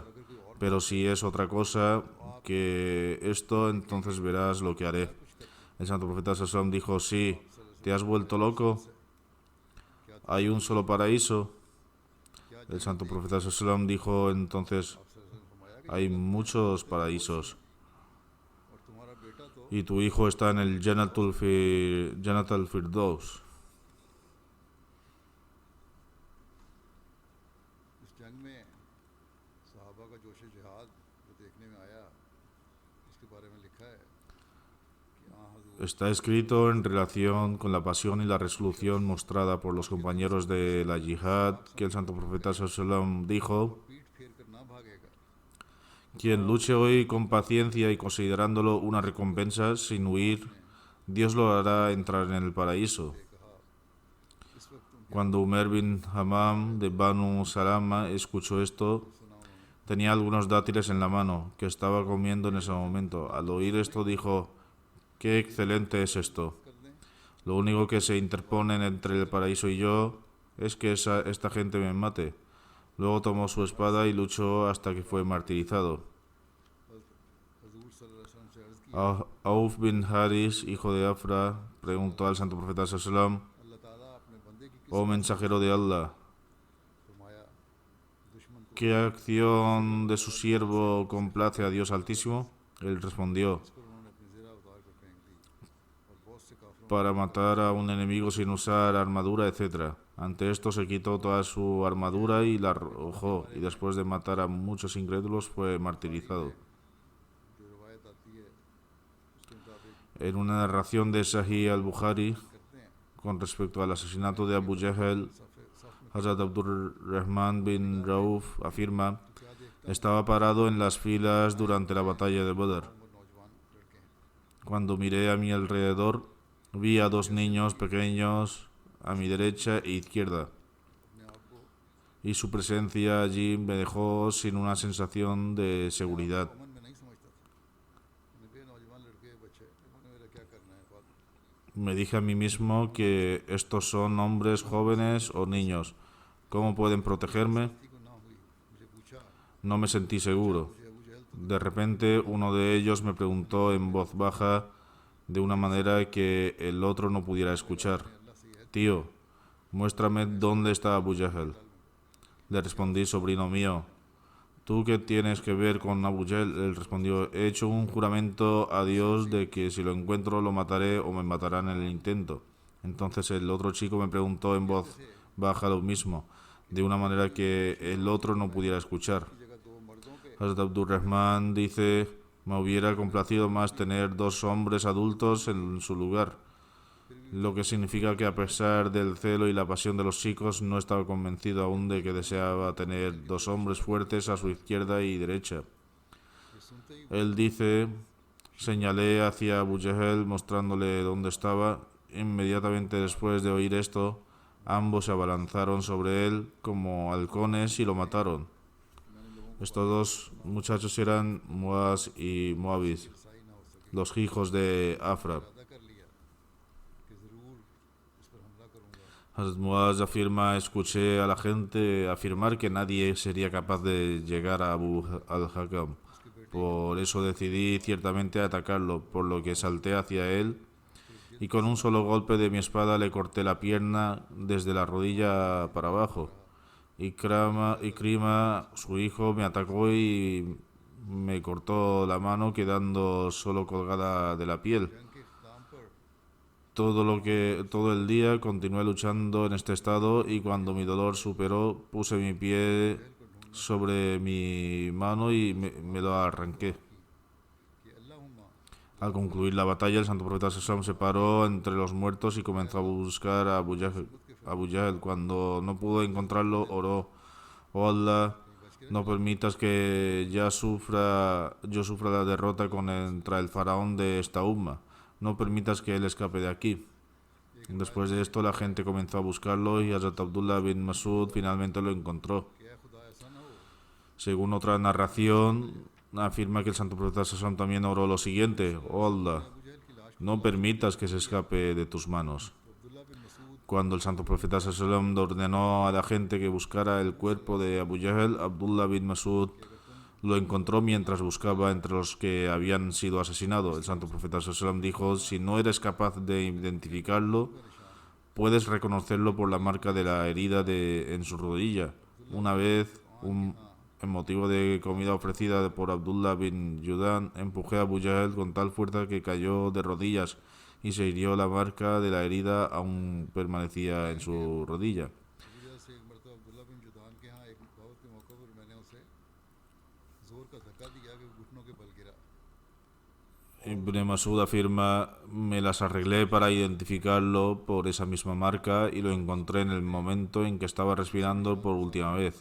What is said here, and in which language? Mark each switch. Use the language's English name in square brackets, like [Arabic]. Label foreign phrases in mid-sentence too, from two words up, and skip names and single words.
[Spanish] Pero si es otra cosa que esto, entonces verás lo que haré. El santo profeta sallam dijo: sí, ¿te has vuelto loco? ¿Hay un solo paraíso? El santo profeta sallam dijo entonces: hay muchos paraísos. [Urdu] اور تمہارا بیٹا تو [Spanish] Y tu hijo está en el Janatul Firdaus. [Urdu] اس جنگ میں صحابہ کا جوش جہاد جو دیکھنے میں آیا اسکے بارے میں لکھا ہے کہ حضور [Spanish] Está escrito en relación con la pasión y la resolución mostrada por los compañeros de la yihad que el santo profeta sallam dijo: [Urdu] پیٹھ پھیر کر نہ بھاگےگا [Spanish] quien luche hoy con paciencia y considerándolo una recompensa sin huir, Dios lo hará entrar en el paraíso. [Urdu] اس وقت [Spanish] Cuando Umer bin Hammam de Banu Salama escuchó esto, tenía algunos dátiles en la mano que estaba comiendo en ese momento. Al oír esto dijo: qué excelente es esto. Lo único que se interpone entre el paraíso y yo es que esta gente me mate. Luego tomó su espada y luchó hasta que fue martirizado. [Urdu] حضور [Arabic] صلى الله عليه وسلم [Urdu] سے عرض کی [Spanish] Auf bin Haris, hijo de Afra, preguntó al santo profeta sallam: [Urdu] اللہ تعالیٰ اپنے بندے کی [Spanish] oh mensajero de Allah, [Urdu] فرمایا دشمن کو [Spanish] ¿qué acción de su siervo complace a Dios Altísimo? Él respondió: [Urdu] پر انہوں نے اپنی زرہ اتار کر پھینک دی اور بہت سے کافروں [Spanish] para matar a un enemigo sin usar armadura, etc. Ante esto se quitó toda su armadura y la arrojó, y después de matar a muchos incrédulos fue martirizado. [Urdu] جو روایت آتی ہے اسکے مطابق [Spanish] En una narración de Sahih al-Bukhari, [Urdu] کرتے ہیں [Spanish] con respecto al asesinato de Abu Jahl, Hazrat Abdurrahman bin Rauf afirma: estaba parado en las filas durante la batalla de Badr. [Urdu] اور نوجوان لڑکے ہیں [Spanish] Cuando miré a mi alrededor, vi a dos niños pequeños a mi derecha e izquierda, [Urdu] اپنے آپ کو [Spanish] y su presencia allí me dejó sin una sensación de seguridad. [Urdu] امن میں نہیں سمجھتا تھا میں نے کہا نوجوان لڑکے بچے انہوں نے میرا کیا کرنا ہے بات [Spanish] Me dije a mí mismo que estos son hombres jóvenes o niños. ¿Cómo pueden protegerme? [Urdu] کسی کو نہ ہوئی مجھے پوچھا [Spanish] No me sentí seguro. [Urdu] مجھے ابو جہل [Spanish] De repente uno de ellos me preguntó en voz baja, de una manera que el otro no pudiera escuchar: [Urdu] اللہ سے یہ [Spanish] tío, muéstrame dónde está Abu Jahl. Le respondí: sobrino mío, ¿tú qué tienes que ver con Abu Jahl? Él respondió: he hecho un juramento a Dios de que si lo encuentro lo mataré o me matarán en el intento. Entonces el otro chico me preguntó en voz baja lo mismo, de una manera que el otro no pudiera escuchar. [Urdu] کی جگہ دو مردوں کے [Spanish] Hazrat Abdurrahman dice: me hubiera complacido más tener dos hombres adultos en su lugar, lo que significa que a pesar del celo y la pasión de los chicos, no estaba convencido aún de que deseaba tener dos hombres fuertes a su izquierda y derecha. [Urdu] یہ سنتے ہی [Spanish] Él dice: señalé hacia Abu Jahl mostrándole dónde estaba. Inmediatamente después de oír esto, ambos se abalanzaron sobre él como halcones y lo mataron. Estos dos muchachos eran Muaz y Muawiz, [Urdu] رسائی نہ ہو سکے [Spanish] los hijos de Afra. [Urdu] ارادہ کر لیا کہ ضرور اس پر حملہ کروںگا [Spanish] Hazrat Muaz afirma: escuché a la gente afirmar que nadie sería capaz de llegar a Abu al-Hakam. Por eso decidí ciertamente atacarlo, por lo que salté hacia él y con un solo golpe de mi espada le corté la pierna desde la rodilla para abajo. Ikrima, su hijo, me atacó y me cortó la mano quedando solo colgada de la piel. [Urdu] جنگ کے اختتام پر [Spanish] Todo el día continué luchando en este estado y cuando mi dolor superó puse mi pie sobre mi mano y me lo arranqué. [Urdu] کہ اللہم [Spanish] Al concluir la batalla, el santo profeta Sallallahu se paró entre los muertos y comenzó a buscar a Abu Jahl. Cuando no pudo encontrarlo, oró: "Oh Allah, no permitas que yo sufra la derrota contra el faraón de esta umma. No permitas que él escape de aquí". Después de esto, la gente comenzó a buscarlo y Hazrat Abdullah bin Masud finalmente lo encontró. [Urdu] کہ اے خدا ایسا نہ ہو [Spanish] Según otra narración, afirma que el santo profeta Sallallahu también oró lo siguiente: "Oh Allah, [Urdu] ابو جہل کی لاش [Spanish] no permitas que se escape de tus manos". अब्दुल्ला बिन मसूद Cuando el santo profeta sallallahu ordenó a la gente que buscara el cuerpo de Abu Jahl, Abdullah bin Masud lo encontró mientras buscaba entre los que habían sido asesinados. El santo profeta sallallahu dijo: "Si no eres capaz de identificarlo, puedes reconocerlo por la marca de la herida en su rodilla". Una vez, en motivo de comida ofrecida por Abdullah bin Judan, empujé a Abu Jahl con tal fuerza que cayó de rodillas y se hirió. La marca de la herida aún permanecía en su rodilla. [Urdu] ابو جہل سے ایک مرتبہ عبداللہ بن جدعان کے یہاں ایک دعوت کے موقع پر میں نے اسے زور کا دھکا دیا کہ وہ گھٹنوں کے بل گرا [Spanish] Ibn Masud afirma: "Me las arreglé para identificarlo por esa misma marca y lo encontré en el momento en que estaba respirando por última vez.